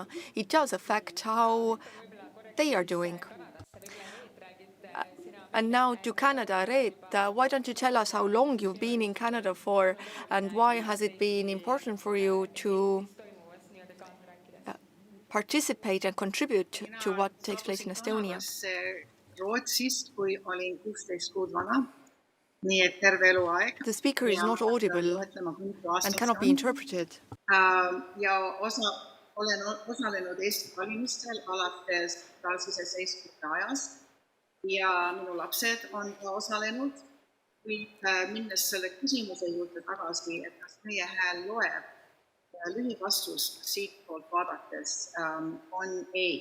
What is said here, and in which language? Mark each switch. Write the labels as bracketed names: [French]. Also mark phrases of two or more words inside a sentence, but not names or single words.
[English] It does affect how they are doing. And now to Canada. Reet, why don't you tell us how long you've been in Canada for, and why has it been important for you to participate and contribute to what takes place in Estonia? [Estonian] Rootsist, kui olin 16 kuud vana. Nii et terve eluaeg. [English] The speaker is not audible and cannot be interpreted. [Estonian] Ja olen osalenud Eesti valimistel alates taasiseseisvumise ajast. ja minu lapsed on ka osalenud, kuid minnes selle küsimuse juurde tagasi, et kas meie hääl loeb, lühivastus siitpoolt vaadates on ei.